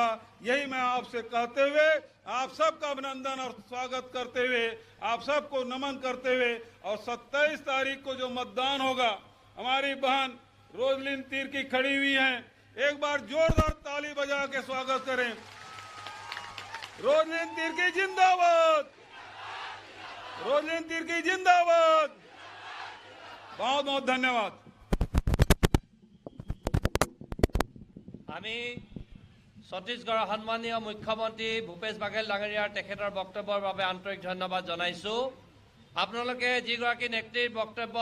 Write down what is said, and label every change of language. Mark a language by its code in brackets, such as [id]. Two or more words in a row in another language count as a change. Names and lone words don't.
[hi] यही मैं आपसे कहते हुए, आप सबका अभिनंदन और स्वागत करते हुए, आप सबको नमन करते हुए, और 27 तारीख को जो मतदान होगा, हमारी बहन रोजलिन तिर्की खड़ी हुई हैं, एक बार जोरदार ताली बजा के स्वागत करें। रोजलिन तिर्की जिंदाबाद, रोजलिन तिर्की जिंदाबाद। बहुत बहुत धन्यवाद। [as] আমি ছত্তীশগড়ৰ সন্মানীয় মুখ্যমন্ত্ৰী ভূপেশ বাঘেল ডাঙৰীয়াৰ তেখেতৰ বক্তব্যৰ বাবে আন্তৰিক ধন্যবাদ জনাইছো। আপোনালোকে যিগৰাকী নেত্ৰীৰ বক্তব্য